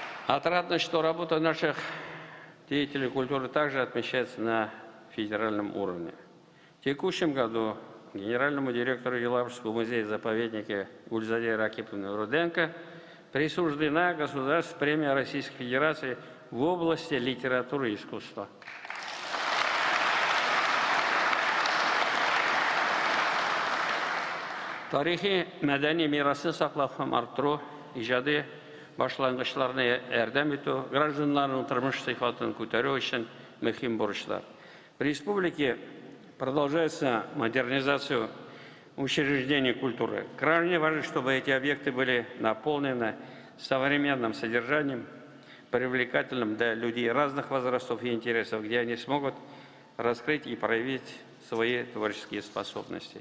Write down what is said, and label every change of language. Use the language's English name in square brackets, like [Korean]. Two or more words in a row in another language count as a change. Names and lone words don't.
[Russian] Отрадно, что работа наших деятелей культуры также отмечается на федеральном уровне. В текущем году генеральному директору Елабужского музея-заповедника Гульзаде Ракиповне Руденко присуждена государственная премия Российской Федерации в области литературы и искусства. [Tatar] Тарихи мәдәни мирасын саклау һәм арттыру, иҗади башлангычларны ярдәм итү, гражданнарның тормыш сыйфатын күтәрү өчен мөһим бурычлар. [Russian] В республике продолжается модернизация учреждений культуры. Крайне важно, чтобы эти объекты были наполнены современным содержанием, привлекательным для людей разных возрастов и интересов, где они смогут раскрыть и проявить свои творческие способности.